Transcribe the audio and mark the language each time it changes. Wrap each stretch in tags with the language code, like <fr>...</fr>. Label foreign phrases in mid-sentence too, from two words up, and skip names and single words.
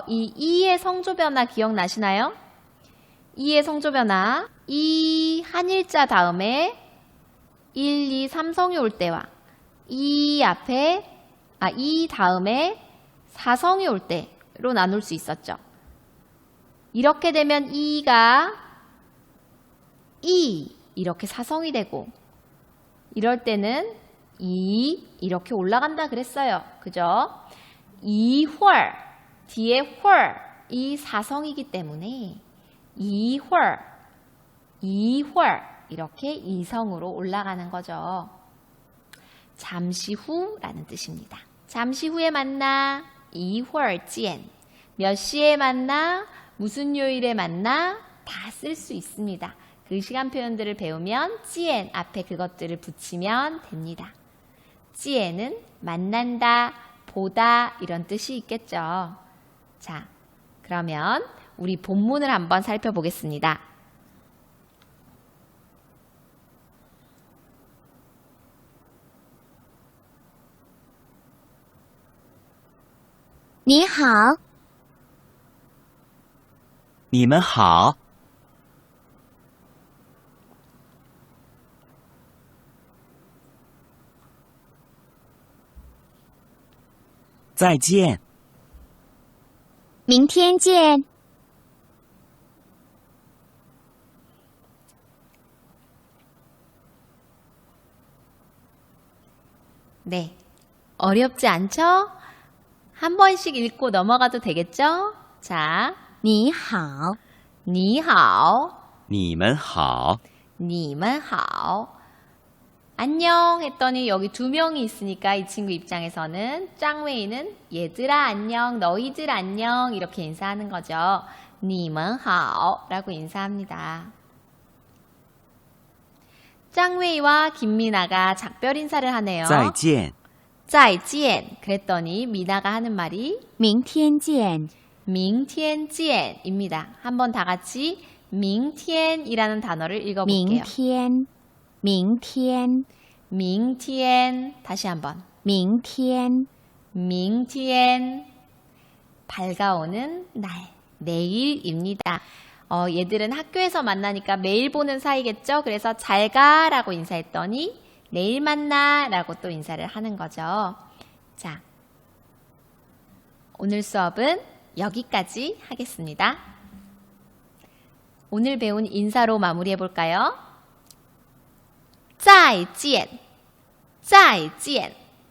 <ko>이 이의 성조 변화 기억나시나요? 이의 성조 변화, 이 한일자 다음에 1, 2, 3성이 올 때와 이 다음에 4성이 올 때로 나눌 수 있었죠. 이렇게 되면 이가 이렇게 4성이 되고 이럴 때는 이렇게 올라간다 그랬어요. 그죠? 一会儿 뒤에 会儿 이 4성이기 때문에 一会儿 이렇게 2성으로 올라가는 거죠. 잠시 후라는 뜻입니다. 잠시 후에 만나</ko> <zh>一会儿见</zh> <ko>몇 시에 만나 무슨 요일에 만나 다 쓸 수 있습니다. 그 시간 표현들을 배우면 见 앞에 그것들을 붙이면 됩니다. 见은 만난다, 보다 이런 뜻이 있겠죠. 자, 그러면 우리 본문을 한번 살펴보겠습니다.</ko> <zh>你好，你们好，再见，明天见。</zh> <ko>네, 어렵지 않죠? 한 번씩 읽고 넘어가도 되겠죠? 자,</ko> <zh>你好，你好你们好，你们好</zh> <ko>안녕 했더니 여기 두 명이 있으니까 이 친구 입장에서는 짱웨이는 얘들아 안녕, 너희들 안녕 이렇게 인사하는 거죠.</ko> <zh>你们好</zh> <ko>라고 인사합니다. 짱웨이와 김미나가 작별 인사를 하네요.</ko> <zh>再见，</zh> <ko>再见 그랬더니 미나가 하는 말이</ko> <zh>明天见。明天见</zh> <ko>입니다. 한번 다 같이 明天 이라는 단어를</ko> <zh>明</zh> <ko>읽어볼게요.</ko> <zh>天，明天，</zh> <ko>明天 다시 한번</ko> <zh>明天，</zh> <ko>明天 밝아오는 날, 내일입니다. 얘들은 학교에서 만나니까 매일 보는 사이겠죠? 그래서 잘 가라고 인사했더니 내일 만나 라고 또 인사를 하는 거죠. 자, 오늘 수업은 여기까지 하겠습니다. 오늘 배운 인사로 마무리해 볼까요?</ko> <zh>再见,再见</zh>